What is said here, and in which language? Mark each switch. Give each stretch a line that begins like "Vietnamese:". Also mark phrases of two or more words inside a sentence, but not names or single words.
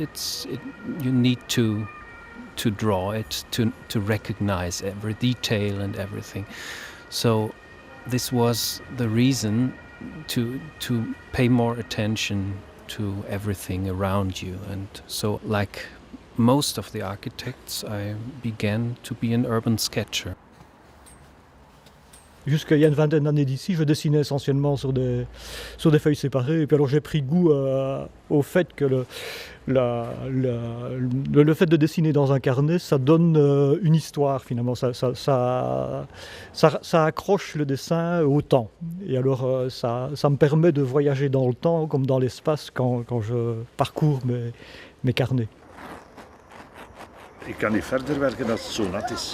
English: You need to draw it to recognize every detail and everything. So this was the reason to pay more attention to everything around you, and so like most of the architects I began to be an urban sketcher.
French: Jusqu'à il y a une vingtaine d'années d'ici, je dessinais essentiellement sur des feuilles séparées et puis alors j'ai pris goût au fait que le fait de dessiner dans un carnet, ça donne une histoire finalement, ça accroche le dessin au temps. Et alors ça me permet de voyager dans le temps comme dans l'espace quand je parcours mes carnets.
Dutch: Ik kan niet verder werken als het zo nat is.